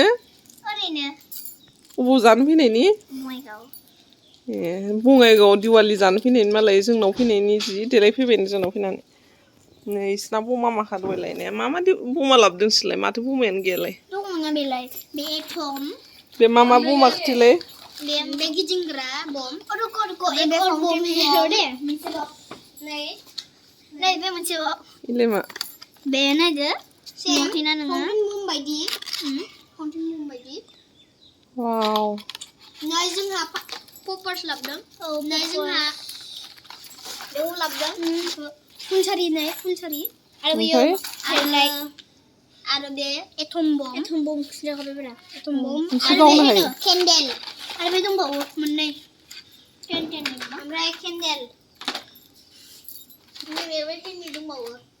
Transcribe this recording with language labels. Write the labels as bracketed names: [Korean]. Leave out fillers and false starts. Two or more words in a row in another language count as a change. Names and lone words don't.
[Bodo] ओरैनो अबाव जानो फैनायनि ए बङाइगावआव दिवाली जानो फैनायनि मालाय जोंनाव फैनायनि जि देलायफैबाय जोंनाव फैनानै नै इसना बमा माखा दहायलायनाया मा बमा लाबोदों नोंसोरलाय माथो बमायानो गैयालाय दङना बेलाय बे एटम बे मा बमा खोथैलाय बे गिदिंग्रा बम रुको [Hindi] एक और बम है [Bodo] दे नै बे मोनसे इलाय मा बे नायदो सेमथिना नोङो [English] fountain bomb [Bodo] बायदि वाव नै जोंहा पपार्स लाबोदों नै जोंहा बेव लाबोदों फुलसारि आरो बेयो आरो बे [English] atom bomb [Bodo] खिन्थाखाबायब्रा [English] atom bomb [Bodo] आरो केन्डेल आरो बे दंबावो मोननै ओमफ्राय केन्डेल बेबायदिनो दंबावो